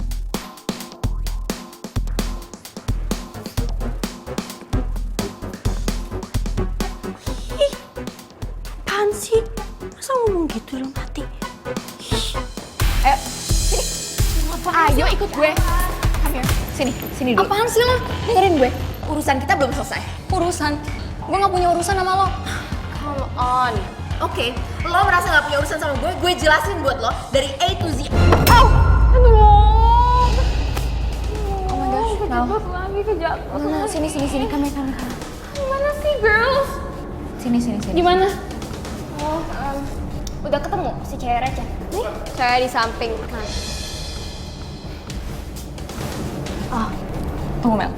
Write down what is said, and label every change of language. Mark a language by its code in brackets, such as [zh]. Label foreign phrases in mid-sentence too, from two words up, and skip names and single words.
[id] Apaan sih? Masa ngomong gitu dalam hati? Ayo ikut gue. [en] Come here. [id] Sini dulu. Apaan sih lo? Dengerin gue. Urusan kita belum selesai. Urusan? Gue gak punya urusan sama lo. [en] Come on. [id] Oke, lo merasa gak punya urusan sama gue jelasin buat lo dari [en] A to Z. Oh! [id] Aduh. [en] Oh my gosh, Mel. [id] Kejebak lagi, kejebak. Mana? Sini. Kami. Gimana sih, girls? Sini. Gimana? Udah ketemu si cewek receh? Nih, cewek di samping. Tunggu Mel.